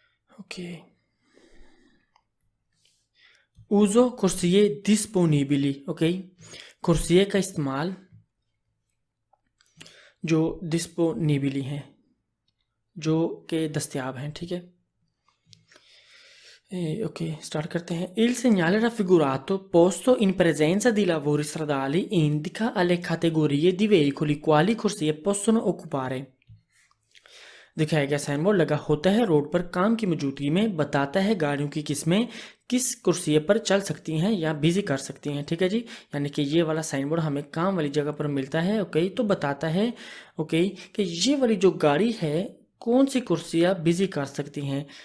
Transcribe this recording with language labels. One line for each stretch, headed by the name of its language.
Italian: ओके, uso corsie disponibili।
Hindi: Okay, कुर्सिये का इस्तेमाल जो डिस्पोनिबिली हैं, जो के दस्तयाब हैं, ठीक है। Ok, start करते हैं.
Italian: Il segnale raffigurato posto in presenza di lavori stradali indica alle categorie di veicoli quali corsie possono occupare.
Hindi: दिखाया गया साइन बोर्ड लगा होता है रोड पर काम की मौजूदगी में बताता है गाड़ियों की किस्में किस कुर्सी पर चल सकती हैं या बिजी कर सकती हैं. ठीक है जी, यानी कि ये वाला साइन बोर्ड हमें काम वाली जगह पर मिलता है. ओके, तो बताता है ओके कि ये वाली जो गाड़ी है कौन सी कुर्सियाँ बिजी कर सकती हैं.